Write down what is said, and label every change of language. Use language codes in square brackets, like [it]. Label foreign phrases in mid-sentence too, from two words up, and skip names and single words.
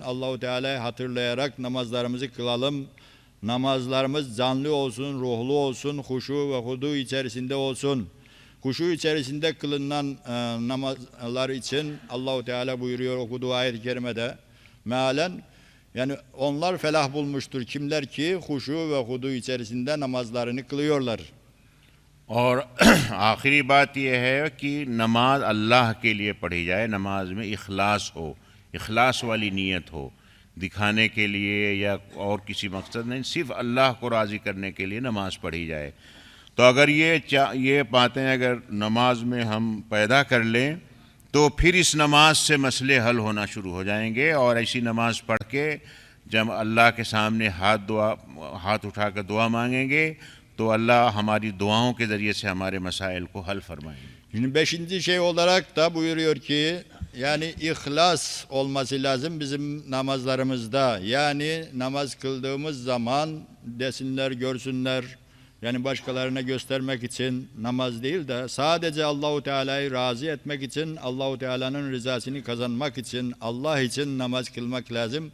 [tr] Allahu Teala'yı hatırlayarak namazlarımızı kılalım. Namazlarımız canlı olsun, ruhlu olsun, huşu ve hudu içerisinde olsun. Huşu içerisinde kılınan namazlar için Allahu Teala buyuruyor okuduğu ayet-i kerimede mealen, yani onlar felah bulmuştur kimler ki huşu ve hudu içerisinde namazlarını kılıyorlar. [hi] और आखिरी बात यह है कि नमाज अल्लाह के लिए पढ़ी जाए, नमाज में इखलास हो, इखलास वाली नीयत हो, दिखाने के लिए या और किसी मकसद नहीं, सिर्फ अल्लाह को राज़ी करने के लिए नमाज पढ़ी जाए। तो अगर ये बातें अगर नमाज में हम पैदा कर लें तो फिर इस नमाज से मसले हल होना शुरू हो जाएंगे। और ऐसी नमाज पढ़ के जब अल्लाह के सामने हाथ उठाकर दुआ मांगेंगे तो अल्लाह हमारी दुआओं के ज़रिए से हमारे मसाइल को हल फरमाएंगे। [tr] Şimdi beşinci şey olarak da buyuruyor ki yani ihlas olması lazım bizim namazlarımızda. Yani namaz kıldığımız zaman desinler, görsünler. Yani başkalarına göstermek için namaz değil de sadece Allahu Teala'yı razı etmek için, Allahu Teala'nın rızasını kazanmak için, Allah için namaz kılmak lazım.